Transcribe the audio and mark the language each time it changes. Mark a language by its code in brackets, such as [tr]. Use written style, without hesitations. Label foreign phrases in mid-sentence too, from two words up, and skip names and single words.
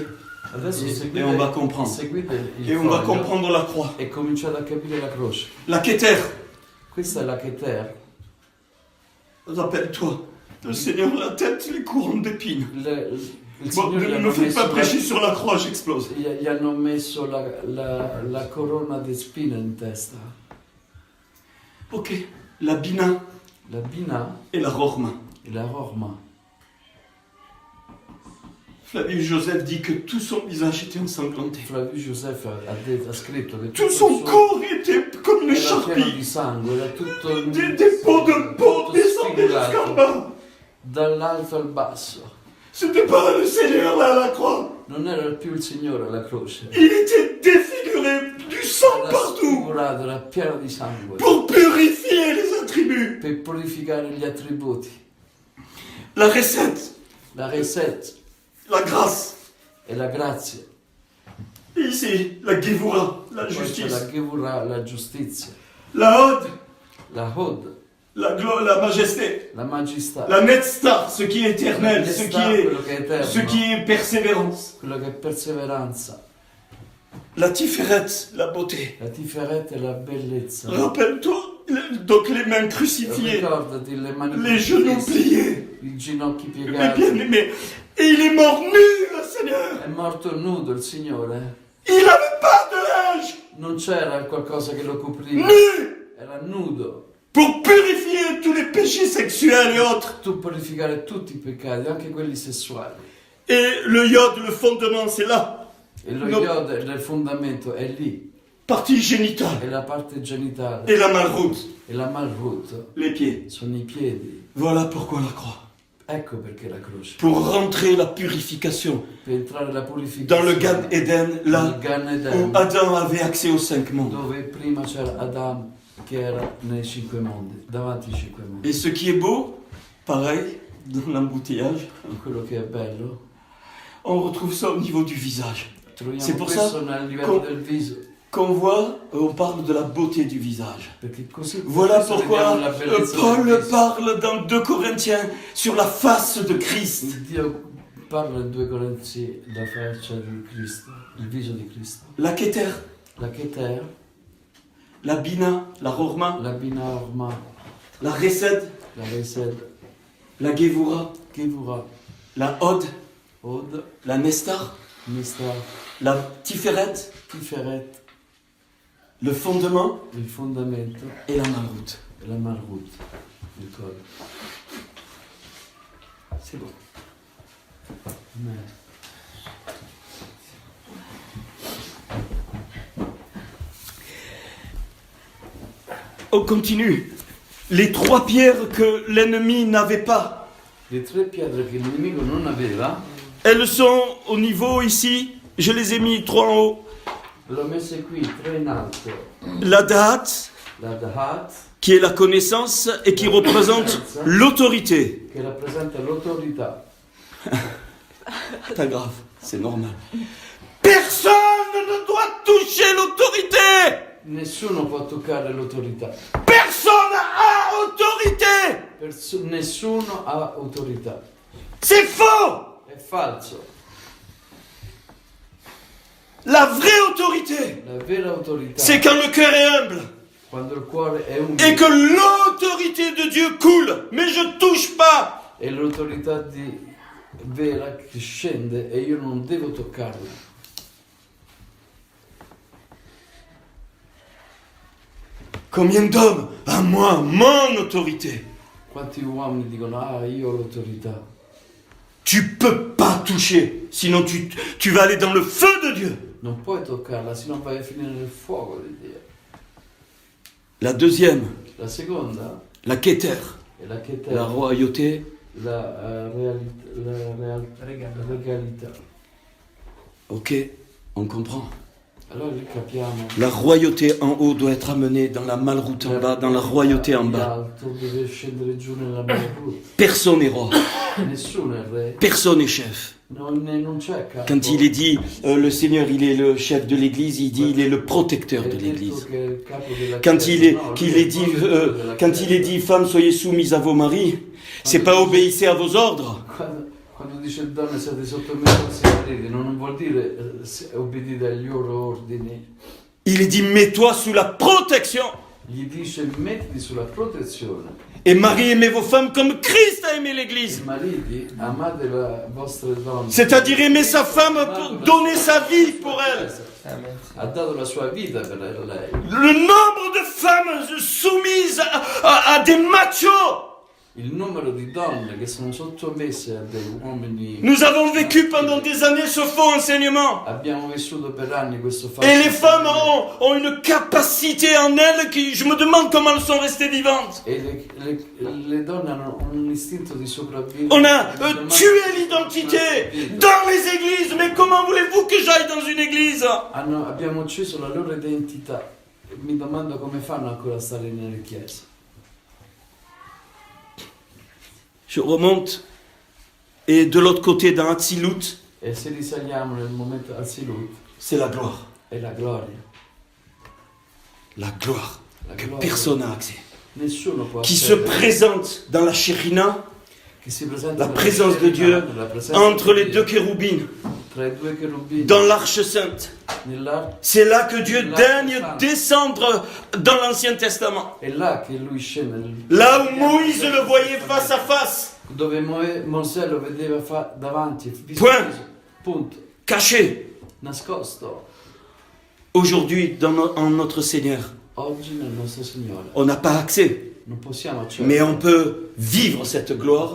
[it] Adesso [fr] Et on va comprendre. [it] seguite il [fr] Et on va [it] foglio [fr] comprendre la croix. [it] e cominciate a capire la croce. [fr] La Keter. [it] Questa è la Keter. [fr] Rappelle-toi, le Seigneur, la tête, les couronnes d'épines. [it] Il [fr] Bon, [it] Signore gli [fr] ne [it] hanno [fr] me faites [it] messo [fr] pas prêcher sur la croix, j'explose. [it] gli hanno messo la corona di spine in testa. [fr] Ok, la Bina [it] La Bina [fr] et la Rorma. [it] e la Rorma. [fr] Flavius Joseph dit que tout son visage était ensanglanté. [it] Flavio Joseph ha scritto che [fr] Tout son corps était comme une [it] era pieno [fr] charpie. [it] di sangue, era tutto [fr] Des pots de peau [it] tutto [fr] descendaient jusqu'en [it] spigolato, [fr] bas. [it] dall'alto al basso. [fr] C'était pas le Seigneur là à la croix. [it] Non era più il Signore alla croce, [fr] Il était défiguré, du sang [it] era [fr] partout, [it] sfigurato, era pieno di sangue, [fr] pour purifier les attributs. [it] per purificare gli attributi. [fr] La recette, [it] La recette [fr] la grâce. [it] e la grazia, [fr] Et ici, la Gévoura, la [it] poi c'è [fr] justice. [it] la Gevurah, la giustizia, [fr] La Hod, [it] la Hod, [fr] la majesté. [it] la maestà, [fr] La Netztar, ce qui est éternel, ce qui [it] quello che è eterno, [fr] ce qui est persévérance. [it] quello che è perseveranza, [fr] La Tiferet, la beauté. [it] la Tiferet e la bellezza. [fr] Rappelle-toi, donc les mains crucifiées, [it] Ricordati le mani [fr] les genoux [it] crocifisse, [fr] pliés. [it] i ginocchi [fr] Mais [it] piegati. [fr] bien aimé. Et il est mort nu, le Seigneur. [it] È morto nudo il Signore. [fr] Il n'avait pas de linge. [it] Non c'era qualcosa che lo copriva. [fr] Nu. [it] Era nudo. [fr] Pour purifier tous les péchés sexuels et autres. [it] Tu purificare tutti i peccati, anche quelli sessuali. [fr] Et le iode, le fondement, c'est là. [it] E lo No. iode del fondamento è lì. [fr] Partie génitale. [it] È la parte genitale. [fr] Et la malroute, [it] E la malroute [fr] les pieds. [it] sono i piedi. [fr] Voilà pourquoi la croix. [it] Ecco perché la croce. [fr] Pour rentrer la purification [it] Per entrare la [fr] dans [it] purificazione. [fr] le Gan Eden, là [it] nel Gan [fr] où [it] Eden, [fr] Adam avait accès aux 5 mondes. [it] dove prima c'era Adamo che era nei 5 mondi, davanti ai 5 mondi. [fr] Et ce qui est beau, pareil, dans l'embouteillage, [it] E quello che è bello, [fr] on retrouve ça au niveau du visage. [it] troviamo [fr] C'est pour [it] questo [fr] ça [it] nel livello [fr] qu'on- [it] del viso, [fr] Qu'on voit, on parle de la beauté du visage. [it] perché così [fr] Voilà [it] questo [fr] pourquoi [it] vediamo la bellezza del [fr] Paul [it] viso. [fr] parle dans 2 Corinthiens sur la face de Christ. [it] Dio parla in 2 Corinzi la faccia di Cristo, il viso di Cristo. [fr] La Keter, [it] La Keter, [fr] la Bina, la Rorma, [it] la Binarma, [fr] la Resed, [it] la Resed, [fr] la Gevura, [it] Gevurah, [fr] la Hod, [it] Od, [fr] la Nestar, [it] Nestar, [fr] la Tiferet, [it] Tiferet, [fr] le fondement [it] il fondamento [fr] et la Malroute. [it] e la Malhut, il coro. [fr] C'est bon. Amen. On continue. Les 3 pierres que l'ennemi n'avait pas, [it] Le 3 pietre che il nemico non aveva, [fr] elles sont au niveau ici, je les ai mis 3 en haut. [it] l'ho messe qui, 3 in alto. [fr] La Dahat, [it] La Dahat, [fr] qui est la connaissance et qui représente l'autorité. [it] che rappresenta l'autorità. [fr] Pas grave, c'est normal. Personne ne doit toucher l'autorité. [it] Nessuno può toccare l'autorità. [fr] Personne a autorité. [it] Nessuno ha autorità. [fr] C'est faux. [it] È falso. [fr] La vraie autorité, [it] La vera autorità [fr] c'est quand le cœur est humble [it] quando il cuore è [fr] et [it] umile [fr] que l'autorité de Dieu coule, mais je touche pas. [it] e l'autorità vera che scende e io non devo toccarla. [fr] Combien d'hommes à moi, mon autorité. [it] Quanti uomini dicono io ho l'autorità. [fr] Tu peux pas toucher, sinon tu vas aller dans le feu de Dieu. [it] Non puoi toccarla, sennò vai a finire nel fuoco di Dio. [fr] La deuxième, [it] La seconda [fr] la Keter, [it] è la Keter, [fr] la royauté. [it] la regalità. [fr] Ok, on comprend. [it] Allora lì capiamo. [fr] La royauté en haut doit être amenée dans la malroute en bas, dans la royauté en bas. [it] L'alto deve scendere giù nella malroute. [fr] Personne n'est roi, [it] Nessuno è re, [fr] personne n'est chef. [it] non c'è capo. [fr] Quand il est dit, le Seigneur, il est le chef de l'Église, il dit, il est le protecteur [it] È [fr] de [it] detto [fr] l'Église. [it] che è il capo della [fr] Quand [it] Chiesa. [fr] il est, [it] No, [fr] qu'il [it] lui [fr] est [it] il [fr] dit, [it] protectore della [fr] quand il est [it] Chiesa. [fr] dit, femmes, soyez soumises à vos maris, c'est pas obéissez à vos ordres. [it] Quando dice donne siete sottomessi ai vostri mariti, non vuol dire obbedite agli loro ordini. [fr] Il est dit, mets-toi sous la protection. [it] Gli dice mettiti sulla protezione. [fr] Et Marie, aimez vos femmes comme Christ a aimé l'Église. [it] I mariti, amate le vostre donne. [fr] C'est-à-dire aimer sa femme pour donner sa vie pour elle. [it] Ha dato la sua vita per lei. [fr] Le nombre de femmes soumises à des machos. [it] il numero di donne che sono sottomesse a dei uomini. [fr] Nous avons vécu pendant des années ce faux enseignement. [it] Abbiamo vissuto per anni questo falso. [fr] Et les femmes [it] insegnamento. [fr] ont une capacité en elles qui, je me demande comment elles sont restées vivantes. [it] E le donne hanno un istinto di sopravvivere. [fr] On a tué l'identité dans les églises, mais comment voulez-vous que j'aille dans une église? [it] Abbiamo ucciso la loro identità. Mi domando come fanno ancora a stare nelle chiese. [fr] Je remonte, et de l'autre côté, dans Hatzilut, [it] E se risaliamo nel momento Azilut, [fr] c'est la gloire. [it] è la gloria. [fr] La gloire [it] La [fr] que [it] gloria. [fr] personne n'a accès. [it] Nessuno può [fr] Qui se [it] accedere. [fr] présente dans la Shekhinah, [it] Che si presenta [fr] la [it] nella [fr] présence de [it] scena, [fr] Dieu, [it] nella presenza [fr] entre [it] di [fr] les [it] Dio, [fr] deux chérubins, [it] tra i due cherubini, [fr] dans l'Arche Sainte. [it] nell'arco. [fr] C'est là que Dieu daigne descendre dans l'Ancien Testament. [it] È là che lui scende, [fr] Là où Moïse le voyait face à face, [it] dove Mosè lo vedeva davanti, viso [fr] Point. [it] a viso. Punto. [fr] caché. [it] Nascosto. [fr] Aujourd'hui, en notre Seigneur, [it] Oggi nel nostro Signore [fr] on n'a pas accès, [it] non possiamo accedere. [fr] mais on peut vivre cette gloire